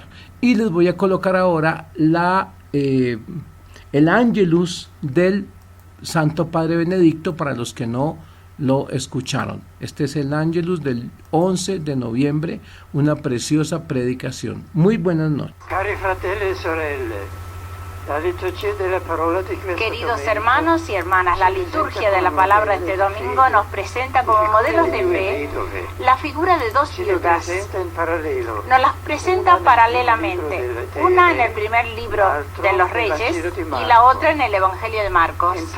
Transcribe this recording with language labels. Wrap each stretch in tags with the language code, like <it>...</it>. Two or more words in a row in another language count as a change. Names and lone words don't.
<es>Y les voy a colocar ahora el Ángelus del Santo Padre Benedicto para los que no lo escucharon. Este es el Ángelus del 11 de noviembre, una preciosa predicación. Muy buenas noches.</es> <it>Cari fratelli e sorelle, la liturgia della parola di questo</it> <es>Queridos hermanos y hermanas, la liturgia de la palabra este domingo nos presenta como modelos de fe la figura de dos viudas. Nos las presenta paralelamente, una en el primer libro de los Reyes y la otra en el Evangelio de Marcos.</es>